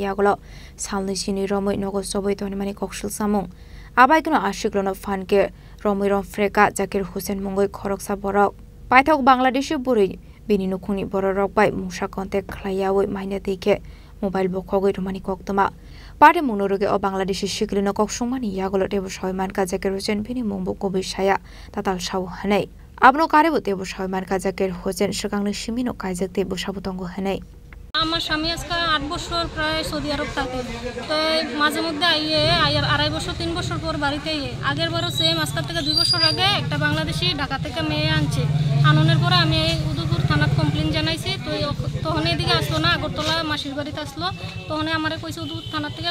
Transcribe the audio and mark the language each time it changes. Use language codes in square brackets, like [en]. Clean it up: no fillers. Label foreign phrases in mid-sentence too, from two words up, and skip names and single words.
[trp] Yagolo Shalni Sini Romai Nogo Sobeton Mani Kokshul Samung Abai Kino Ashikli no Fanke Romai Romfreka Zakir Hussein Mungai Khoroksa Borok Paithok Bangladeshi Buri Bininu Kuni Borok by Musha Contact Klayawi Mina Dike Mobile Bokogi Romani Koktama Pate Munuruge o Bangladeshi Shiklino Kokshumani Yagolo Debu Shoyman Zakir Hussein Bini Mumbu Kobi Shaya Tatal Shaw Hanei Abno Karebu Debu Shoyman Zakir Hussein Shakangli Shimino Kazak Debu Shabutongo Hanei [bn] আমার স্বামী আজকে ৮ বছর প্রায় সৌদি আরব থাকে তো মাঝে মধ্যে আইয়ে আয়ার ২.৫ বছর ৩ বছর পর বাড়িতে আগের বারও সেম আজকে থেকে ২ বছর আগে একটা বাংলাদেশি ঢাকা থেকে মেয়ে আনছে আননের পরে আমি উদয়পুর থানাত কমপ্লেইন জানাইছি তো তখন এদিকে আসলো না আগরতলা মাসির বাড়িতে আসলো তখন আমারে কইছে উদয়পুর থানা থেকে